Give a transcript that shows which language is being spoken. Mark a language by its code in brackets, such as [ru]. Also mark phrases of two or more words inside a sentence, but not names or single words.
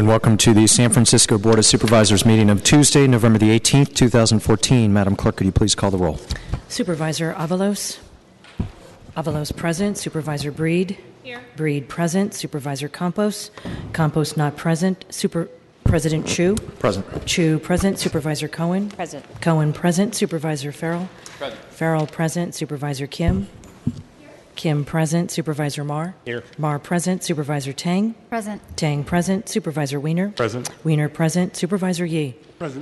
[en] Welcome to the San Francisco Board of Supervisors meeting of Tuesday, November the 18th, 2014. Madam Clerk, could you please call the roll? Supervisor Avalos. Avalos present. Supervisor Breed. Here. Breed present. Supervisor Campos. Campos not present. President Chu. Present. Chu present. Supervisor Cohen. Present. Cohen present. Supervisor Farrell. Present. Farrell present. Supervisor Kim. Kim present. Supervisor Marr. Here. Marr present. Supervisor Tang. Present. Tang present. Supervisor Wiener. Present. Wiener present. Supervisor Yee. Present.